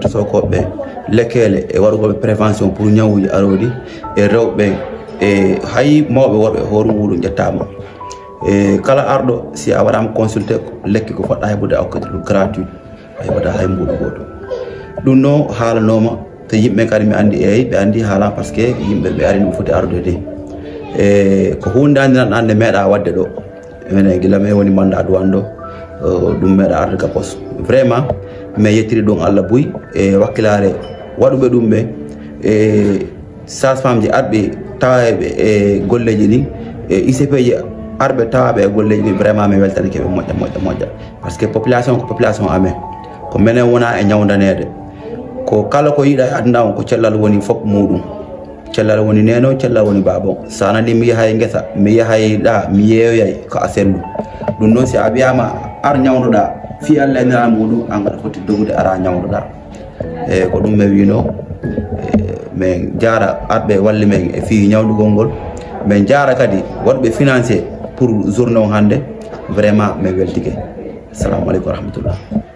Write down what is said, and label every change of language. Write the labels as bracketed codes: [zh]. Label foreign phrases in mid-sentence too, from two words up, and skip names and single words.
[ff] to sokoɓe lekkele e waɗugoɓe [fr] prévention pour [ff] ñawuji aroɗi e rewɓe e hay mawɓe worɓe hoore muɗum ƴettama e kala arɗo si a waɗama consulté lekki ko poɗɗa heɓude a hokkata ɗum gratuit a heɓata hay mbuɗo goto ɗum no haalanoma to yimɓe kadi mi andi eyi ɓe andi haalan [fr] par ce que [ff] yimɓe ɓe ari no foti ardude de e ko hunde andinan ande meeɗa wadde ɗo minen guila men woni Manda Douane ɗo ɗum meeɗa arde ka pos [fr] vraiment mais [ff] yettiri ɗum Allah buy e wakkilare waɗuɓe ɗum ɓe e sage-femme ji arɓe tawaɓe e golleji ɗin e ICP ji arɓe tawaɓe e golleji ɗin vraiment mi weltanike ɓe moƴƴa [fr] par ce que population [ff] ko population amen ko minen wona e ñawdanede ko kala ko yiiɗa e aduna ko cellal woni fof muɗum cellal woni neno cellal woni babon sa nani mi yahay ngesa mi yahay ɗa mi yeeyoyay ko a sellu ɗum noon si a wiyama ar ñawdoɗa fi Allah e nira muɗum an gaɗa foti dogude ara ñawdoɗa e ko ɗum mi wino min jara arɓe walli men e fi ñawdugol ngol min jara kadi waɗɓe [fr] financé pour journée [ff] o hannde vraiment min weltike [ar] assalamu aleykum wa rahmatullah